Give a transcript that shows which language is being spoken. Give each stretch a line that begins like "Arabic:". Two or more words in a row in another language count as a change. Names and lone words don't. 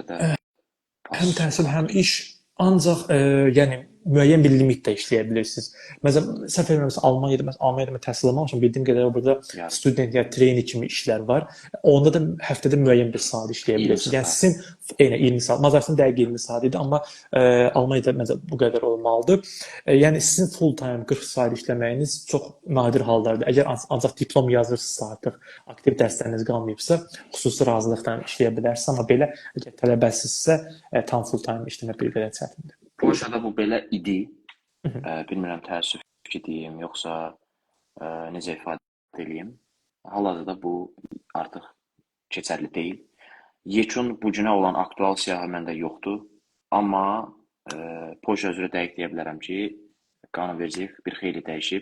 Azerbaijani: Həm təhsil, həm iş, ancaq yəni müəyyən bir limitdə işləyə bilirsiniz. Məsələn, səhv etmirəmsə Almaniyada təhsil almaq üçün bildiyim qədərilə burada Yəni student ya trainee kimi işlər var. Onda da həftədə müəyyən bir saat işləyə 20 bilirsiniz. Yəni saat. sizin eyni 20 saat, Macarıstan dəqiq 20 saat idi, amma Almaniyada məsələn bu qədər olmalıdır. Yəni sizin
English: full time
Azerbaijani: 40 saat işləməyiniz çox nadir hallardır. Əgər ancaq diplom yazırsınızsa artıq aktiv dərsləriniz qalmayıbsa, xüsusi razılıqla işləyə bilərsiniz, amma belə əgər tələbəsinizsə tam
English: full time
Azerbaijani: işləmək bir qədər çətindir. Polşada bu belə idi. Bilmirəm təəssüf ki deyim, yoxsa necə ifadə edeyim. Hal-hazırda bu artıq keçərli deyil. Yekun bu günə olan aktual siyahı məndə yoxdur. Amma Polşa üzrə dəqiq deyə bilərəm ki, qanunvericilik bir xeyli dəyişib.